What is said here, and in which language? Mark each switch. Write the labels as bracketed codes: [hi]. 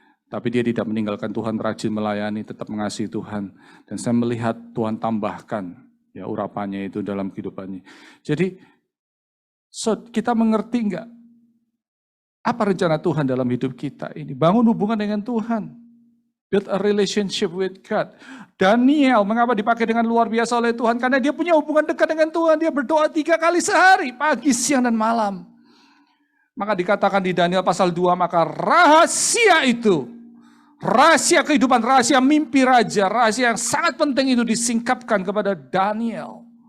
[id] Tapi dia tidak meninggalkan Tuhan, rajin melayani, tetap mengasihi Tuhan. Dan saya melihat Tuhan tambahkan ya urapannya itu dalam kehidupannya. Jadi kita mengerti enggak apa rencana Tuhan dalam hidup kita ini? Bangun hubungan dengan Tuhan. [en] Build a relationship with God. [id] Daniel, mengapa dipakai dengan luar biasa oleh Tuhan? Karena dia punya hubungan dekat dengan Tuhan. Dia berdoa 3 kali sehari, pagi, siang, dan malam. Maka dikatakan di Daniel pasal 2, maka rahasia itu, rahasia kehidupan, rahasia mimpi raja, rahasia yang sangat penting itu disingkapkan kepada Daniel.